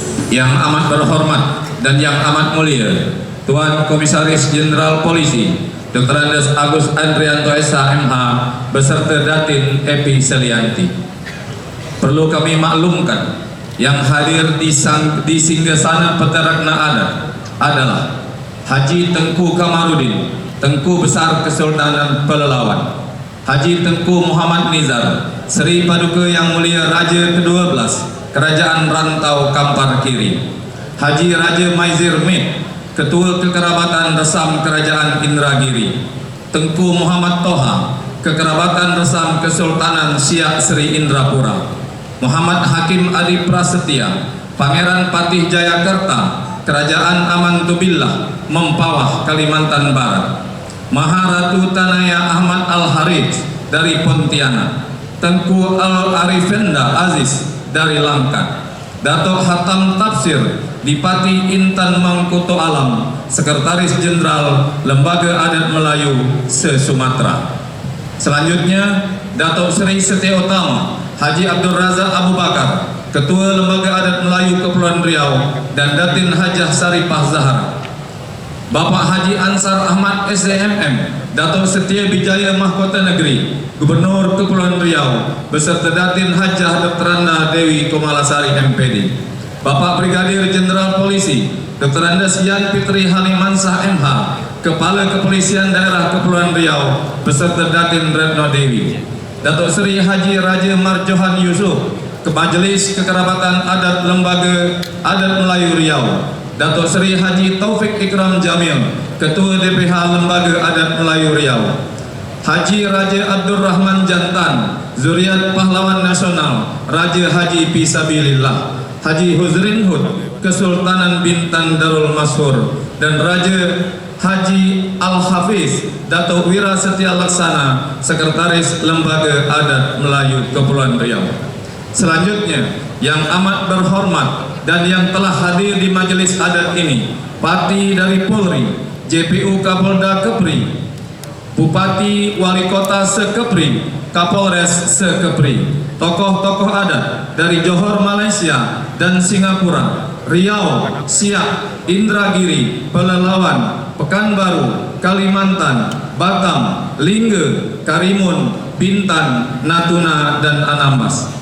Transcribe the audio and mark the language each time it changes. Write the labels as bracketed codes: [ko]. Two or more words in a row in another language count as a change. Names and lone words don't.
[id] Yang amat berhormat dan yang amat mulia Tuan Komisaris Jenderal Polisi Dr. Andes Agus Andrianto SH.MH beserta Datin Epi Selianti. Perlu kami maklumkan, yang hadir di singgasana Peterakna Adat adalah Haji Tengku Kamarudin, Tengku Besar Kesultanan Pelelawan, Haji Tengku Muhammad Nizar, Sri Paduka Yang Mulia Raja ke-12 Kerajaan Rantau Kampar Kiri, Haji Raja Maizir Mit, Ketua Kekerabatan Resam Kerajaan Indragiri, Tengku Muhammad Toha, Kekerabatan Resam Kesultanan Siak Sri Indrapura, Muhammad Hakim Adi Prasetya, Pangeran Patih Jayakarta, Kerajaan Amantubillah, Mempawah, Kalimantan Barat, Maharatu Tanaya Ahmad Al-Harith dari Pontianak, Tengku Al-Arifenda Aziz dari Langkat, Datuk Hatam Tafsir Dipati Intan Mangkuto Alam, Sekretaris Jenderal Lembaga Adat Melayu se-Sumatera. Selanjutnya, Datuk Seri Setia Utama Haji Abdul Razak Abu Bakar, Ketua Lembaga Adat Melayu Kepulauan Riau, dan Datin Hajah Saripah Zahar. Bapak Haji Ansar Ahmad SDMM, Datuk Setia Bijaya Mahkota Negeri, Gubernur Kepulauan Riau, beserta Datin Hajah Dr. Anda Dewi Komalasari MPD. Bapak Brigadir Jenderal Polisi Dr. Andes Yan Fitri Halimansah MH, Kepala Kepolisian Daerah Kepulauan Riau, beserta Datin Retno Dewi. Datuk Seri Haji Raja Marjohan Yusuf, Majelis Kekerabatan Adat Lembaga Adat Melayu Riau. Datuk Seri Haji Taufik Ikram Jamil, Ketua DPH Lembaga Adat Melayu Riau. Haji Raja Abdul Rahman Jantan, Zuriat Pahlawan Nasional, Raja Haji Fisabilillah. Haji Huzrin Hud, Kesultanan Bintan Darul Mashur, dan Raja Haji Al-Hafiz Datuk Wira Setia Laksana, Sekretaris Lembaga Adat Melayu Kepulauan Riau. Selanjutnya, yang amat berhormat dan yang telah hadir di majelis adat ini, Pati dari Polri, JPU Kapolda Kepri, Bupati Wali Kota Sekepri, Kapolres Sekepri, tokoh-tokoh adat dari Johor Malaysia dan Singapura, Riau, Siak, Indragiri, Pelelawan, Pekanbaru, Kalimantan, Batam, Lingga, Karimun, Bintan, Natuna, dan Anambas.